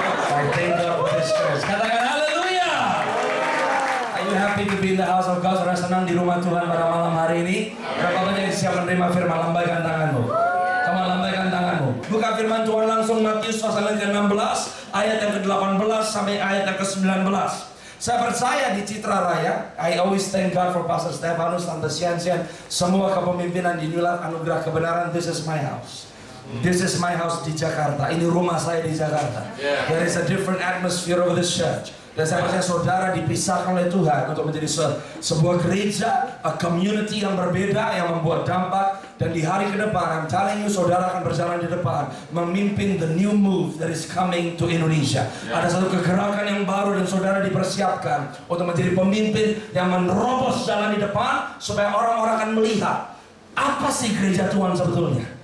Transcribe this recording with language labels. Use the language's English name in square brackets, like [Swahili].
[English] I thank God for this church. [Indonesian] Katakan haleluya. [English] Are you happy to be in the house of God? [Indonesian] Saudara senang di rumah Tuhan pada malam hari ini? Berapa banyak yang siap menerima firman? Lambaikan tanganmu. Kamu lambaikan tanganmu. Buka firman Tuhan langsung Matius pasal yang ke-16 ayat yang ke-18 sampai ayat yang ke-19. Saya percaya di Citra Raya, [English] I always thank God for [Indonesian] Pastor Stefanus, Tante Sian-Sian, semua kepemimpinan di New Life Anugerah Kebenaran. [English] This is my house. This is my house [Indonesian] di Jakarta. Ini rumah saya di Jakarta. [English] There is a different atmosphere of this church. [Indonesian] Dan saya percaya saudara dipisahkan oleh Tuhan untuk menjadi sebuah gereja, [English] a community [Indonesian] yang berbeda, yang membuat dampak. Dan di hari ke depan, [English] I'm telling you, [Indonesian] saudara akan berjalan di depan, memimpin [English] the new move that is coming to Indonesia. [Indonesian] Ada satu kegerakan yang baru dan saudara dipersiapkan untuk menjadi pemimpin yang menerobos jalan di depan, supaya orang-orang akan melihat apa sih gereja Tuhan sebetulnya.